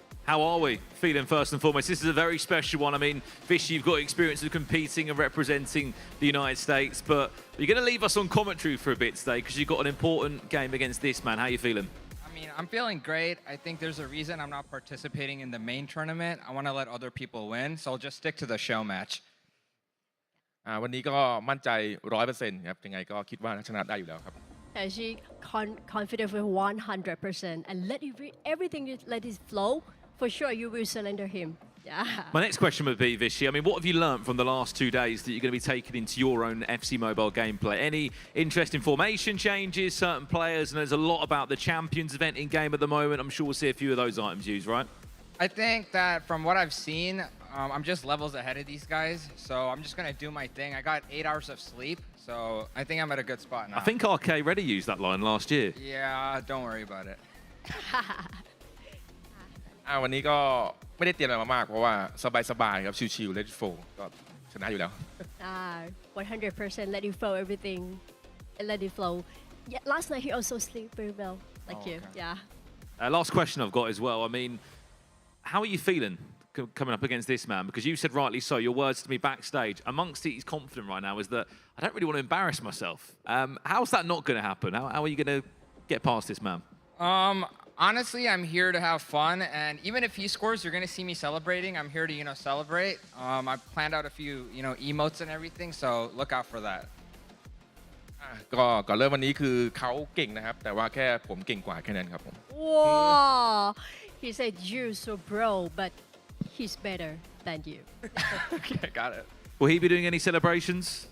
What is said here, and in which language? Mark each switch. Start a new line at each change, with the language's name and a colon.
English: How are we feeling first and foremost? This is a very special one. I mean, Fish, you've got experience of competing and representing the United States, but you're going to leave us on commentary for a bit today because you've got an important game against this man. How are you feeling? I mean, I'm feeling great. I think there's a reason I'm not participating in the main tournament. I want to let other people win, so I'll just stick to the show match.
Thai: วันนี้ก็มั่นใจ 100% ครับยังไงก็คิดว่าชนะได้อยู่แล้วครับ
English: And she confident with 100% and everything let it flow. For sure, you will surrender him. Yeah. My next question would be, Vishy, I mean, what have you learnt from the last 2 days that you're going to be taking into your own FC Mobile gameplay? Any interesting formation changes, certain players, and there's a lot about the Champions event in game at the moment. I'm sure we'll see a few of those items used, right? I think that from what I've seen, I'm just levels ahead of these guys, so I'm just going to do my thing. I got 8 hours of sleep, so I think I'm at a good spot now. I think RK Ready used that line last year. Yeah, don't worry about it.
Thai: วันนี้ก็ไม่ได้เตรียมอะไรมามากเพราะว่าสบายๆครับชิวๆ
English: let it flow
Thai: ก็ชนะอยู่แล้ว
English: 100% let it flow everything. Let it flow. Yeah, last night he also slept very well, like you. Okay. Yeah. Last question I've got as well. I mean, how are you feeling coming up against this man? Because you said rightly so, your words to me backstage, amongst it, he's confident right now, is that I don't really want to embarrass myself. How's that not going to happen? How are you going to get past this man? Honestly, I'm here to have fun, and even if he scores, you're going to see me celebrating. I'm here to, celebrate. I've planned out a few, emotes and everything, so look out for that.
Thai: ก็ก่อนเริ่มวันนี้คือเขาเก่งนะครับแต่ว่าแค่ผมเก่งกว่าแค่นั้นครับผม
English: Wow. He said you're so bro, but he's better than you. Okay, got it. Will he be doing any celebrations?